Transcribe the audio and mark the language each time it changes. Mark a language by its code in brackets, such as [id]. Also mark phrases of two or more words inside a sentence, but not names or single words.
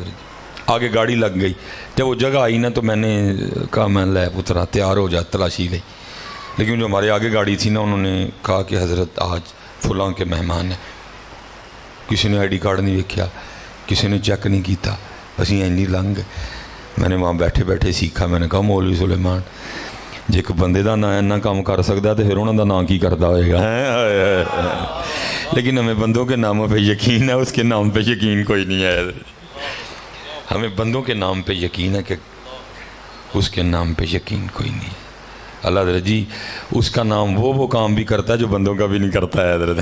[ur] آگے گاڑی لگ گئی، جب وہ جگہ آئی نا تو میں نے کہا میں [pa] لے پترا تیار ہو جا، تلاشی لئی. [ur] لیکن جو ہمارے آگے گاڑی تھی نا انہوں نے کہا کہ حضرت آج فلاں کے مہمان ہیں. کسی نے آئی ڈی کارڈ نہیں دیکھا، کسی نے چیک نہیں کیتا، [pa] اسی اینی لنگ. [ur] میں نے وہاں بیٹھے بیٹھے سیکھا. میں نے کہا مولوی سلیمان [pa] ਜੇ ਇੱਕ ਬੰਦੇ ਦਾ ਨਾਂ ਇੰਨਾ ਕੰਮ ਕਰ ਸਕਦਾ [ur] تو پھر انہوں [pa] ਦਾ ਨਾਂ ਕੀ ਕਰਦਾ ਹੋਏਗਾ [ur] لیکن ہمیں بندوں کے ناموں پہ یقین ہے, اس کے نام پہ یقین کوئی نہیں ہے. ہمیں بندوں کے نام پہ یقین ہے کہ اس کے نام پہ یقین کوئی نہیں ہے. اللہ حضرت جی اس کا نام وہ کام بھی کرتا ہے جو بندوں کا بھی نہیں کرتا ہے حضرت.